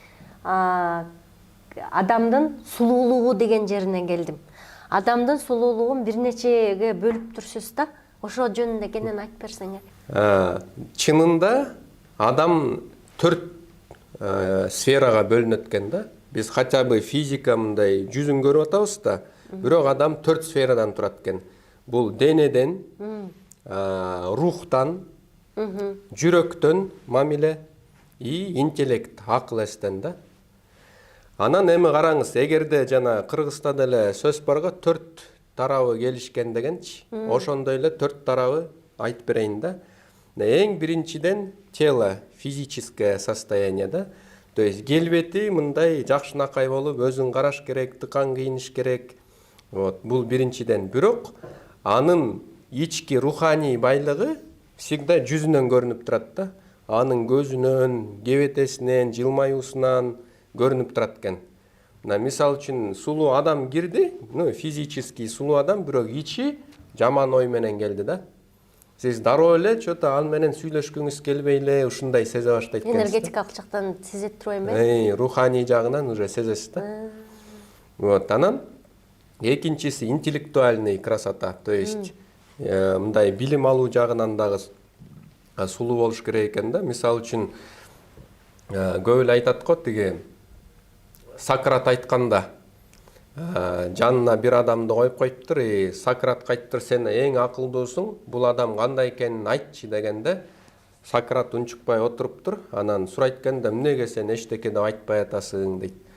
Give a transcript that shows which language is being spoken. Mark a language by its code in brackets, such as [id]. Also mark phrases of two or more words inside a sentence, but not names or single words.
[ky] Адамдын сулуулугу деген жерине келдим. Адамдын сулуулугун бир нечеге бөлүп турсуз да. Ошо жөнүндө кенен айтып берсең. Чынында адам 4 сферага бөлүнөт экен да. Биз [ru] хотя бы [ky] физика мындай жүзүн көрүп атабыз да. Бирок адам 4 сферадан турат экен. Бул денеден, рухтан, жүрөктөн мамиле и интеллект, акыл эстен да. Анан эми караңыз, эгерде жана Кыргызста деле сөз барга 4 тарабы келишкен дегенчи, ошондой эле 4 тарабы айтып берейин да. Эң биринчиден [ru] тело, физическое состояние [ky] да. [ru] То есть [ky] келбети мындай жакшынакай болуп, өзүн караш керек, тыкан кийиниш керек. Вот, бул биринчиден. Бирок анын ички руханий байлыгы всегда жүзүнөн көрүнүп турат да. Анын көзүнөн, кебетесинен, жылмаюусунан көрүнүп турат экен. Мисал үчүн сулуу адам кирди, физический сулуу адам, бирок ичи жаман ой менен келди да. Сиз дароо эле чөтө ал менен сүйлөшкүңүз келбей эле ушундай сезе баштайт экенсиз. Энергетикалык жактан сезет турбайбы? Руханий жагынан уже сезесиз да. Вот, анан экинчиси [ru] интеллектуальный красота, то есть [ky] мындай билим алуу жагынан дагы сулуу болуш керек экен да. Мисал үчүн көп эле айтат го, тиги Сократ айтканда жанына бир адамды коюп коюптур, Сократка айтыптыр, сен эң акылдуусуң, бул адам кандай экенин айтчы дегенде, Сократ унчукпай отуруптур, анан сурайт экен да, эмнеге сен эчтеке деп айтпай атасың дейт.